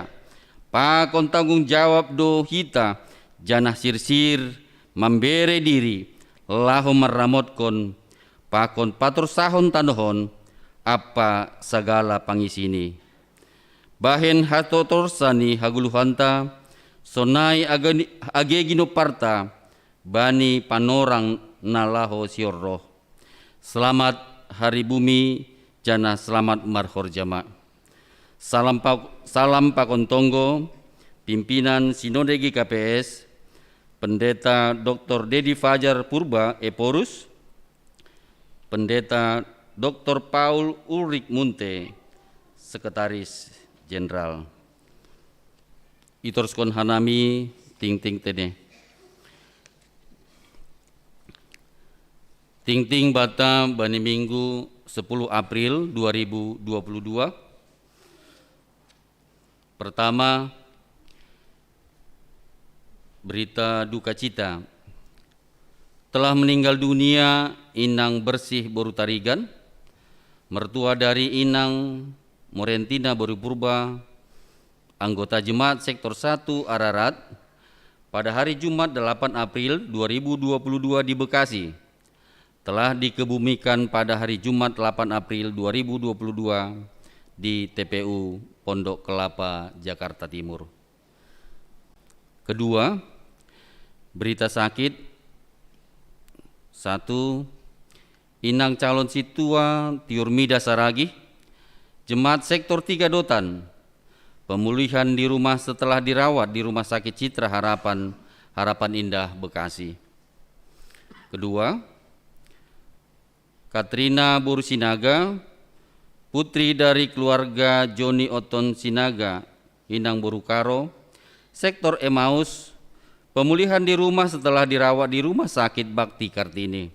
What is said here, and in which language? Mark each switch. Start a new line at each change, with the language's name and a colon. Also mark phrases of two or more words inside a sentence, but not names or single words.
Batak Simalungun: pakon tanggung jawab do hita janah sirsir
Indonesian: membere diri
Batak Simalungun: lahu meramotkan pakon patur sahon tanohon apa segala pangisini bahen hatotorsani haguluhanta sonai agegino parta bani panorang nalaho siorroh.
Indonesian: Selamat hari bumi jana selamat
Batak Simalungun: marhor jama. Salam pakon tonggo pimpinan Sinode GKPS Pendeta Dr. Dedi Fajar Purba Eporus, Pendeta Dr. Paul Ulrik Munte
Indonesian: Sekretaris Jenderal.
Batak Simalungun: Itorskon hanami ting tene. Ting bata bani Minggu 10 April 2022.
Indonesian: Pertama, berita duka cita. Telah meninggal dunia Inang Bersih Boru Tarigan, mertua dari Inang Morentina Boru Purba, anggota Jemaat Sektor 1 Ararat, pada hari Jumat 8 April 2022 di Bekasi. Telah dikebumikan pada hari Jumat 8 April 2022 di TPU Pondok Kelapa, Jakarta Timur. Kedua, berita sakit. 1. Inang calon situa Tiurmida Saragih, Jemaat Sektor 3 Dotan, pemulihan di rumah setelah dirawat di Rumah Sakit Citra Harapan Indah, Bekasi. Kedua, Katrina Boru Sinaga, putri dari keluarga Joni Oton Sinaga, Inang Boru Karo, Sektor Emmaus, pemulihan di rumah setelah dirawat di Rumah Sakit Bakti Kartini.